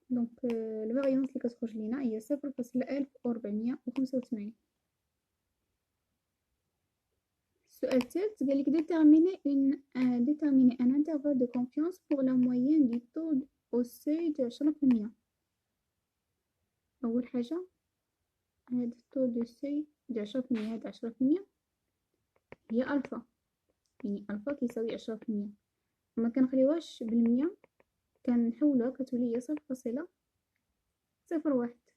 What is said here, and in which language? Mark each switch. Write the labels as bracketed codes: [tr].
[ar] دونك الفاريونس اللي كتخرج لينا هي 0.1485. السؤال الثالث قال لك [fr] déterminer un intervalle de confiance pour la moyenne du taux au seuil de 10%. [ar] أول حاجة هاد التو دو سي ديال 10%، هاد 10% هي ألفا، يعني ألفا كيساوي 10%. ما كنخليوهاش بالمية، كنحولوها كتولي هي 0.01.